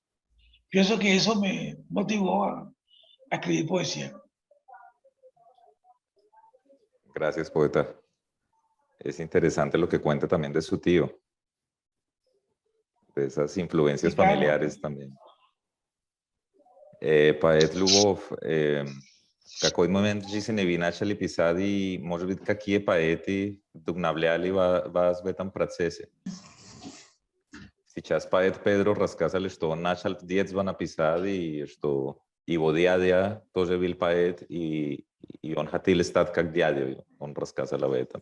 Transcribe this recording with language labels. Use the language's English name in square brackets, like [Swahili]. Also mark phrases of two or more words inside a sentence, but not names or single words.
[Spanish] Pienso que eso me motivó a escribir poesía. Gracias, poeta. Es interesante lo que cuenta también de su tío, de esas influencias Y claro, familiares también. [Russian] Поэт Любов, в какой момент в жизни вы начали писать, и, может быть, какие поэты вдохновляли вас в этом процессе? Сейчас поэт Педро рассказали, что он начал в детстве написать, и что его дядя тоже был поэт, и он хотел стать как дядя, он рассказал об этом.